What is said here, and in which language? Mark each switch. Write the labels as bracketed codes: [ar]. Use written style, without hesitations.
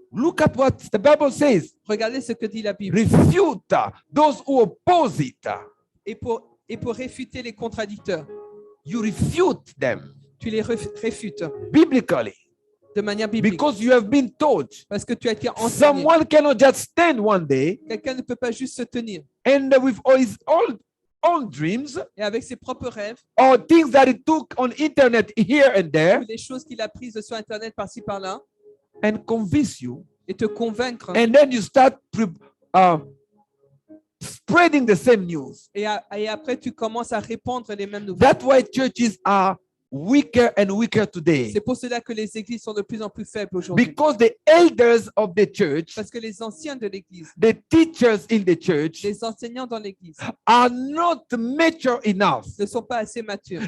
[en] Look at what the Bible says. [fr] Regardez ce que dit la Bible. [en] Refute those who oppose it. [fr] Et pour réfuter les contradicteurs, [en] You refute them [fr] tu les réfutes [en] biblically [fr] de manière biblique. [en] because you have been taught. [fr] Parce que tu as été enseigné. [en] Someone cannot just stand one day [fr] Quelqu'un ne peut pas juste se tenir. [en] and with all his own dreams [fr] Et avec ses propres rêves, [en] or things that he took on internet here and [fr] ou [en] there [fr] les choses qu'il a prises sur Internet par-ci par-là, [en] and convince you, [fr] et te convaincre. [en] and then you start spreading the same news. [fr] Et après, tu commences à répandre les mêmes nouvelles. [en] That's why churches are weaker and weaker today, [fr] C'est pour cela que les églises sont de plus en plus faibles aujourd'hui. [en] because the elders of the church, [fr] Parce que les anciens de l'église, [en] the teachers in the church, [fr] les enseignants dans l'église, [en] are not mature enough. [fr] ne sont pas assez matures.